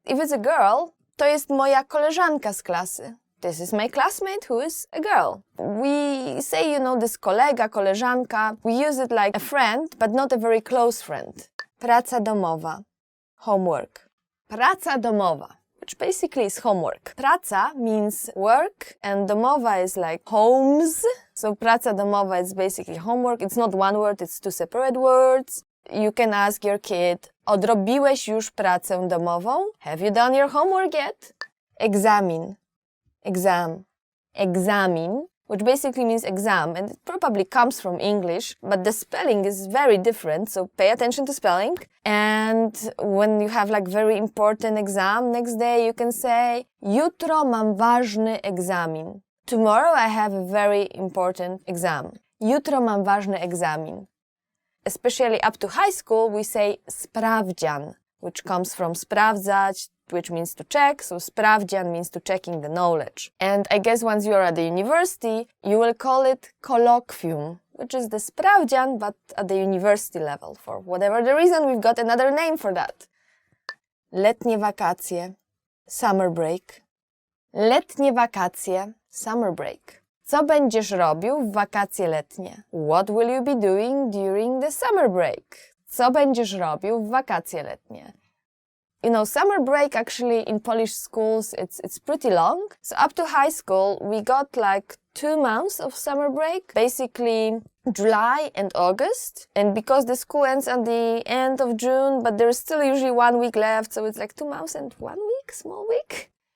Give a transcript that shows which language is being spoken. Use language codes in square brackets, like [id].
[en] If it's a girl, [pl] to jest moja koleżanka z klasy. [en] This is my classmate who is a girl. We say, this kolega, koleżanka. We use it like a friend, but not a very close friend. Praca domowa, homework. Praca domowa, which basically is homework. Praca means work and domowa is like homes. So praca domowa is basically homework. It's not one word, it's two separate words. You can ask your kid, [pl] odrobiłeś już pracę domową? [en] Have you done your homework yet? Egzamin, exam, egzamin, which basically means exam, and it probably comes from English, but the spelling is very different, so pay attention to spelling. And when you have like very important exam next day, you can say, [pl] jutro mam ważny egzamin. [en] Tomorrow I have a very important exam. [pl] Jutro mam ważny egzamin. [en] Especially up to high school, we say sprawdzian, which comes from sprawdzać, which means to check, so sprawdzian means to checking the knowledge. And I guess once you are at the university, you will call it colloquium, which is the sprawdzian, but at the university level. For whatever the reason, we've got another name for that. [pl] Letnie wakacje, [en] summer break. Letnie wakacje, summer break. [pl] Co będziesz robił w wakacje letnie? [en] What will you be doing during the summer break? [pl] Co będziesz robił w wakacje letnie? [en] Summer break actually in Polish schools, it's pretty long. So up to high school, we got like 2 months of summer break, basically July and August. And because the school ends at the end of June, but there's still usually 1 week left, so it's like 2 months and 1 week, small week.